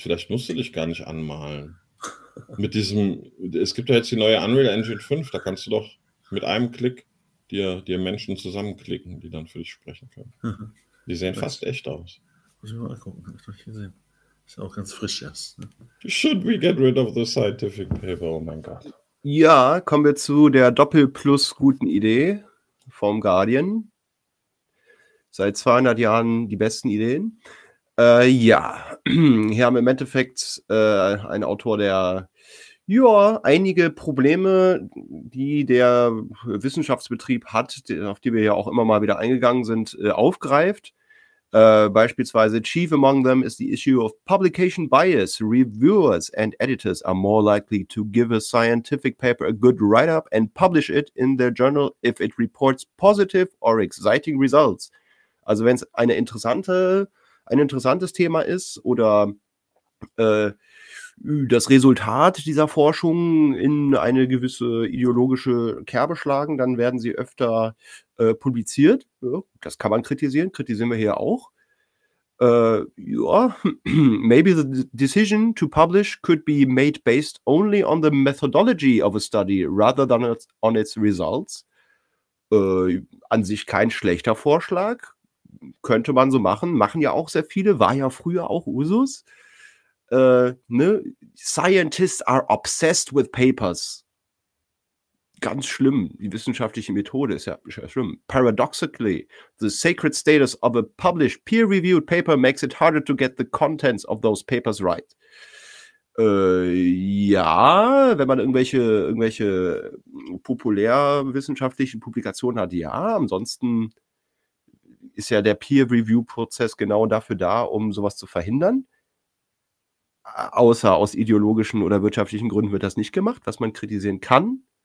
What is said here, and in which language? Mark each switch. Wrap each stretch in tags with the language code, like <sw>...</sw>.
<de>Vielleicht musst du dich gar nicht anmalen. Mit diesem, es gibt ja jetzt die neue Unreal Engine 5, da kannst du doch mit einem Klick dir Menschen zusammenklicken, die dann für dich sprechen können. Die sehen fast echt aus. Muss ich mal gucken, hab ich doch gesehen. Ist ja auch ganz frisch erst. Ne?</de> <en>Should we get rid of the scientific paper?</en> <de>Oh mein Gott. Ja, kommen wir zu der Doppel-Plus-guten Idee vom Guardian. Seit 200 Jahren die besten Ideen. Ja, hier haben wir im Endeffekt einen Autor, der ja einige Probleme, die der Wissenschaftsbetrieb hat, auf die wir ja auch immer mal wieder eingegangen sind, aufgreift. Beispielsweise,</de> <en>chief among them is the issue of publication bias. Reviewers and editors are more likely to give a scientific paper a good write-up and publish it in their journal if it reports positive or exciting results.</en> <de>Also wenn es ein interessantes Thema ist oder das Resultat dieser Forschung in eine gewisse ideologische Kerbe schlagen, dann werden sie öfter publiziert. Ja, das kann man kritisieren, kritisieren wir hier auch.</de> <en>Maybe the decision to publish could be made based only on the methodology of a study rather than on its results.</en> <de>An sich kein schlechter Vorschlag. Könnte man so machen, machen ja auch sehr viele, war ja früher auch Usus.</de> <en>Scientists are obsessed with papers.</en> <de>Ganz schlimm, die wissenschaftliche Methode ist ja schlimm.</de> <en>Paradoxically, the sacred status of a published peer-reviewed paper makes it harder to get the contents of those papers right.</en> <de>Ja, wenn man irgendwelche populärwissenschaftlichen Publikationen hat, ja, ansonsten ist ja der Peer-Review-Prozess genau dafür da, um sowas zu verhindern. Außer aus ideologischen oder wirtschaftlichen Gründen wird das nicht gemacht, was man kritisieren kann.</de>